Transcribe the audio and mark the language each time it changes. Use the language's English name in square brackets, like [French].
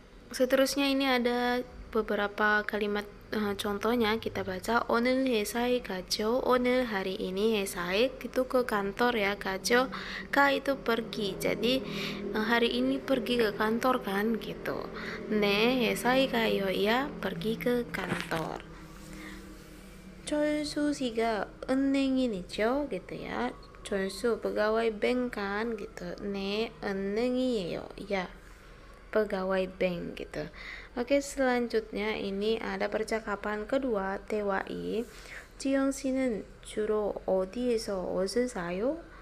[Indonesian] Seterusnya ini ada beberapa kalimat contohnya, kita baca [Korean] 오늘 회사에 가죠. [Indonesian] 오늘 hari ini [Korean] 회사에 [Indonesian] itu ke kantor ya, [Korean] 가죠. [Indonesian] Ka itu pergi. Jadi hari ini pergi ke kantor kan gitu. [Korean] 네, 회사에 가요 [Indonesian] ya, pergi ke kantor. [Korean] 철수 씨가 은행인이죠 [Indonesian] gitu ya. 철수 pegawai bank kan gitu. [Korean] 네, 은행이에요 [Indonesian] ya, pegawai bank gitu. Oke, selanjutnya ini ada percakapan kedua TWI. [Korean] 지영 씨는 주로 어디에서 옷을 사요?